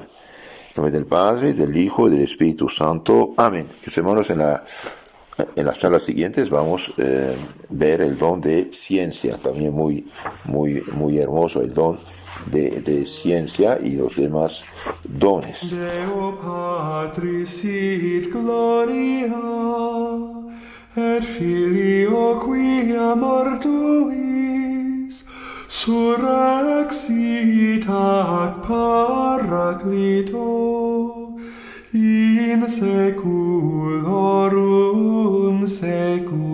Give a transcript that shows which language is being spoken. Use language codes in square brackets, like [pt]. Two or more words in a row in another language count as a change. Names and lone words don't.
[es] En nombre del Padre, del Hijo y del Espíritu Santo. Amén. Hermanos, en las charlas siguientes vamos a ver el don de ciencia, también muy hermoso el don de ciencia y los demás dones. [la] Deo Patris sit gloria, et Filio quia mortuis, surrexit ac Paraclito, in seculorum seculorum.